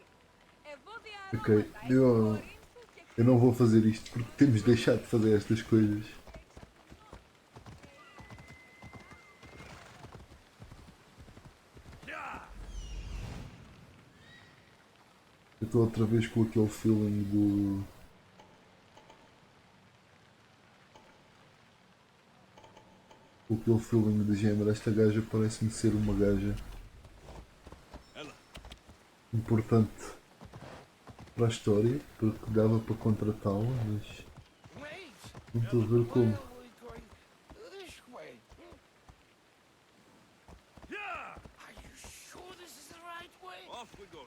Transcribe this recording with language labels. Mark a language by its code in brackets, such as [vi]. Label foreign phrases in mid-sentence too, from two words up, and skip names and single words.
[el] Ευώδια Ok, αρώματα [pt] eu não vou fazer isto porque temos deixado de fazer estas coisas. Eu estou outra vez com aquele feeling do... com aquele feeling de género. Esta gaja parece-me ser uma gaja importante para a história, porque dava para contratá-la, mas não estou a ver como. [en] Off we go.